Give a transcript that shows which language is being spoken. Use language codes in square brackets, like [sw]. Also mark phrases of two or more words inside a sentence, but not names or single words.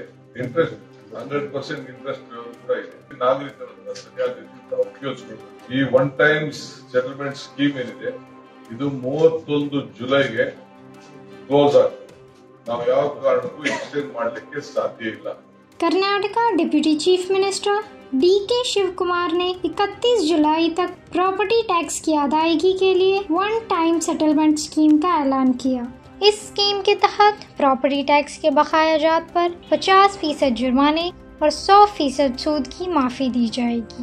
[en] interest 100% interest waiver [kn] ಕೂಡ ಇದೆ. ನಾಗರಿಕರನ್ನ ಸರಿಯಾಗಿ ಉಪಯೋಗಿಸಬೇಕು. ಈ [en] one times settlement scheme [kn] ಏನಿದೆ ಇದು 31 ಜುಲೈಗೆ ಕ್ಲೋಸ್ ಆಗ್ತದೆ. ನಾವು ಯಾವ ಕಾರಣಕ್ಕೂ ಎಕ್ಸ್ಟೆಂಡ್ ಮಾಡಲಿಕ್ಕೆ ಸಾಧ್ಯ ಇಲ್ಲ. [ur] कर्नाटक [en] deputy chief minister [ur] DK शिव कुमार ने 31 जुलाई तक [en] property tax [ur] की अदायगी के लिए [en] one time settlement scheme [ur] का ऐलान किया। इस स्कीम के तहत [en] property tax [ur] के बकाया जात पर 50% जुर्माने और 100% सूद की माफी दी जाएगी।